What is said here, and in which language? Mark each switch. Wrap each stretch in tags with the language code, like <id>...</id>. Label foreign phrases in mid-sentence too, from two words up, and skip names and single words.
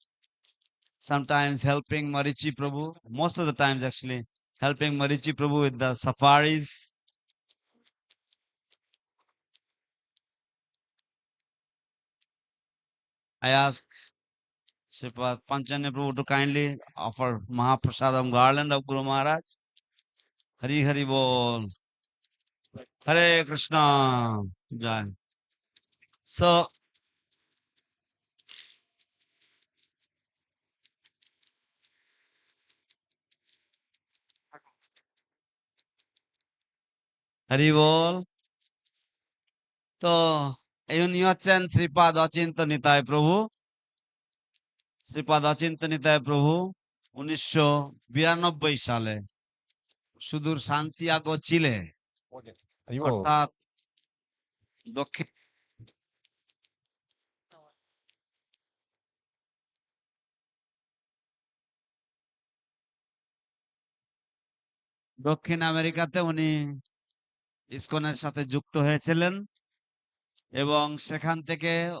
<en>Sometimes helping Marichi Prabhu, most of the times actually, helping Marichi Prabhu with the safaris. I asked Sripad Panchanya Prabhu to kindly offer Mahaprasadam garland of Guru Maharaj.</en> <bn>হরি হরি বোল। হরে কৃষ্ণ। জয়. So, হরি বোল. তো ইনি হচ্ছেন শ্রীপাদ অচিন্ত নিতাই প্রভু। শ্রীপাদ অচিন্ত নিতাই প্রভু 1992 সালে সুদূর সান্তিয়াগো চিলে অর্থাৎ দক্ষিণ দক্ষিণ আমেরিকাতে উনি ইসকনের সাথে যুক্ত হয়েছিলেন এবং সেখান থেকে</bn>